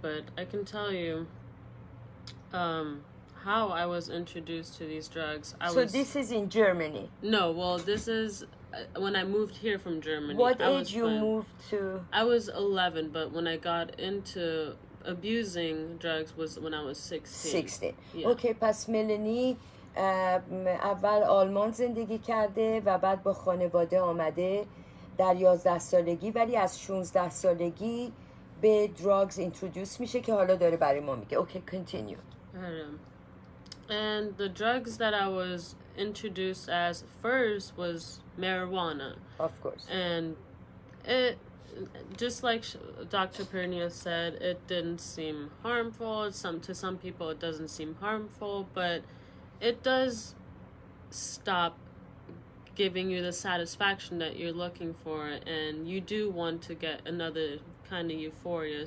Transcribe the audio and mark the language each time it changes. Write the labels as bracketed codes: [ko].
[en] But I can tell you how I was introduced to these drugs. This is in Germany? No, well, this is when I moved here from Germany. What age you moved to? I was 11, but when I got into abusing drugs was when I was 16. 16. Yeah. Okay, [fa] پس ملانی اول آلمان زندگی کرده و بعد با خانواده آمده در 11 سالگی، ولی از 16 سالگی به [en] drugs introduce [fa] میشه که حالا داره برای ما میگه. [en] Okay, continue. And the drugs that I was introduced as first was marijuana. Of course. And it, just like Dr. Pernia said, it didn't seem harmful. To some people it doesn't seem harmful, but it does stop giving you the satisfaction that you're looking for, and you do want to get another kind of euphoria.